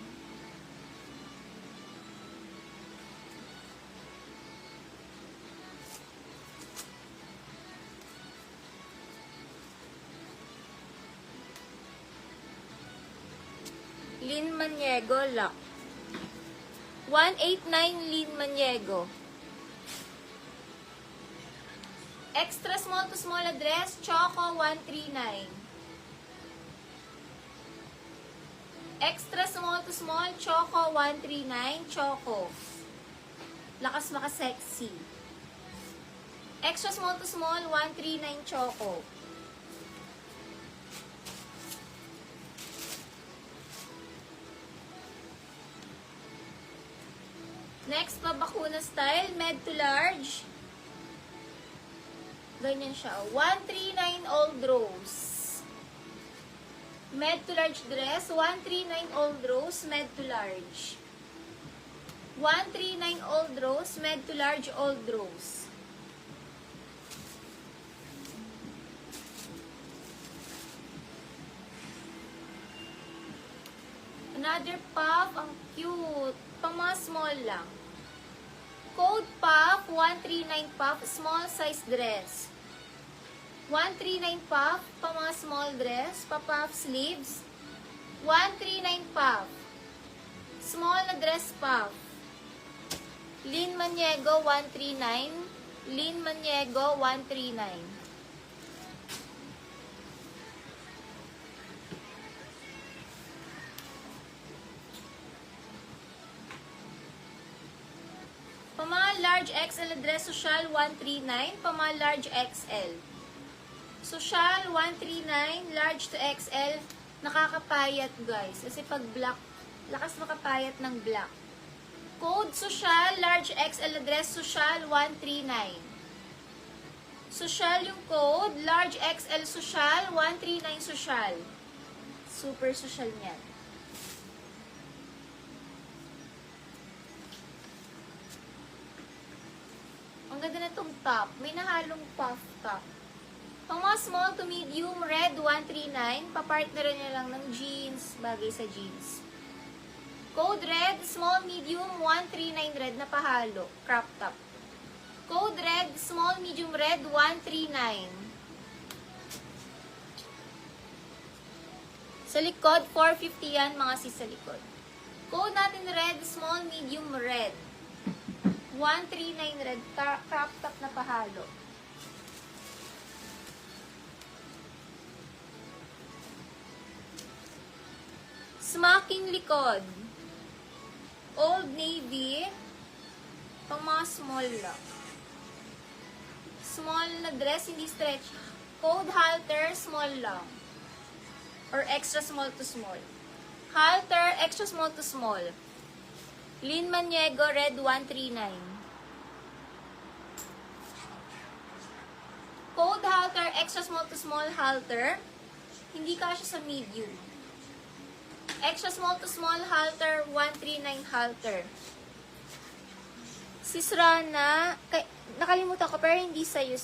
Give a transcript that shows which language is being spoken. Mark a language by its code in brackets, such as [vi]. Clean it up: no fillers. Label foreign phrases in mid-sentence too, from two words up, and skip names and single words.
[en] Lin Maniego, lock. 189 Lin Maniego. Extra small to small address, Choco 139. Extra small to small, Choco 139, Choco. [tl] Lakas maka-sexy. [en] Extra small to small, 139, Choco. Next, pabakuna style, med to large. [tl] Ganyan siya. 139 Old Rose. [en] Med to large dress. 139 Old Rose, med to large. 139 Old Rose, med to large Old Rose. Another puff, [tl] ang cute. Pang mga small lang. [en] Code puff, 139 puff, small size dress. 139 puff, [tl] pang mga [en] small dress, pa-puff sleeves. 139 puff, small na dress puff. Lin Maniego, 139. Lin Maniego, 139. Pama large XL dress social 139, pama large XL. Social 139, large to XL, nakakapayat guys. [tl] Kasi pag [en] black, [tl] lakas makapayat ng [en] black. Code social, large XL dress social 139. Social yung code, large XL social, 139 social. Super social [tl] niyan. Ang ganda na itong top. May nahalong [en] puff top. [tl] Pang mga [en] small to medium, red 139. [tl] Papartneran niya lang ng jeans. Bagay sa jeans. [en] Code red, small medium, 139 red [tl] na pahalo. [en] Crop top. Code red, small medium red, 139. [tl] Sa likod, 450 yan mga sis sa likod. [en] Code natin red, small medium red. 139 red, crop top [tl] na pahalo. Smocking likod. Old Navy. Pang mga small lang. [en] Small na dress, hindi stretch. Code halter, small lang. Or extra small to small. Halter, extra small to small. Lin Maniego, red 139. Code halter, extra small to small halter. [tl] Hindi kasya sa [en] medium. Extra small to small halter, 139 halter. [tl] Sis Rana, nakalimutan ko pero hindi sa'yo.